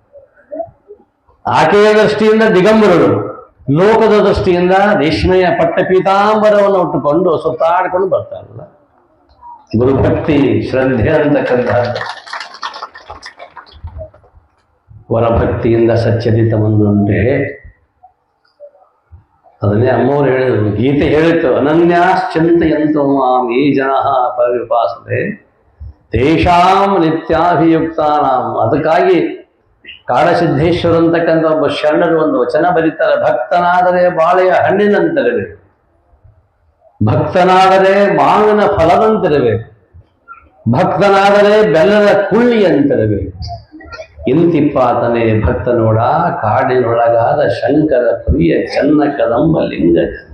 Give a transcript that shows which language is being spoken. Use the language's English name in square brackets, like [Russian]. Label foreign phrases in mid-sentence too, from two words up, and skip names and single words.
[Kannada] ಆಕೆಯ ದೃಷ್ಟಿಯಿಂದ ದಿಗಂಬರರು, ಲೋಕದ ದೃಷ್ಟಿಯಿಂದ ರೇಷ್ಮೆಯ ಪಟ್ಟ ಪೀತಾಂಬರವನ್ನು ಉಟ್ಟುಕೊಂಡು ಸುತ್ತಾಡಿಕೊಂಡು ಬರ್ತಾರಲ್ಲ. ಗುರುಭಕ್ತಿ ಶ್ರದ್ಧೆ ಅಂತಕ್ಕಂಥ ವರಭಕ್ತಿಯಿಂದ ಸಚ್ಚರಿತ ಬಂದುಂಟೆ. ಅದನ್ನೇ ಅಮ್ಮವ್ರು ಹೇಳಿದ್ರು, ಗೀತೆ ಹೇಳಿತ್ತು, [Sanskrit] ಅನನ್ಯಾಶ್ಚಿಂತಯಂತೋ ಮಾಂ ಯೇ ಜನಃ ಪರಿಪಾಸತೆ ತೇಷಾಂ ನಿತ್ಯಾಭಿಯುಕ್ತಾನಾಂ. [Kannada] ಅದಕ್ಕಾಗಿ ಕಾಡಸಿದ್ದೇಶ್ವರ ಅಂತಕ್ಕಂಥ ಒಬ್ಬ ಶರಣರು ಒಂದು ವಚನ ಬರೀತಾರೆ, ಭಕ್ತನಾದರೆ ಬಾಳೆಯ ಹಣ್ಣಿನಂತಿರಬೇಕು, ಭಕ್ತನಾದರೆ ಮಾವಿನ ಫಲದಂತಿರಬೇಕು, ಭಕ್ತನಾದರೆ ಬೆಲ್ಲದ ಕುಳ್ಳಿಯಂತಿರಬೇಕು. ಇಂತಿಪ್ಪಾತನೇ ಭಕ್ತ ನೋಡ ಕಾಡಿನೊಳಗಾದ ಶಂಕರ ಪ್ರಿಯ ಚನ್ನ ಕದಂಬ ಲಿಂಗ ಜನ್ಮ.